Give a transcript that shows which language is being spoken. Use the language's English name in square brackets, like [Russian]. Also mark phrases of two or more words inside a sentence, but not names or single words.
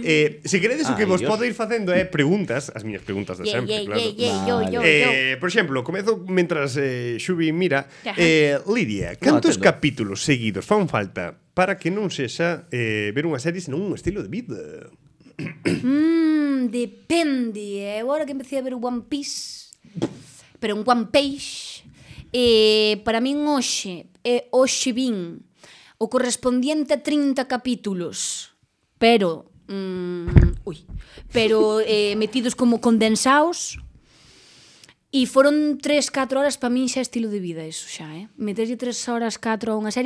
[Galician] Se queredes o que vos podo ir facendo é preguntas, as miñas preguntas de sempre, claro. Por exemplo, comezo mentras Xubi mira. Lidia, cantos capítulos seguidos fan falta para que non sexa ver unha serie senón un estilo de vida? Depende. Agora que empecé a ver One Piece, pero un One Piece, para min hoxe vin o correspondiente a 30 capítulos, pero metidos como condensados, e foron 3-4 horas para min xa estilo de vida eso xa, meterlle 3 horas 4 a unha serie.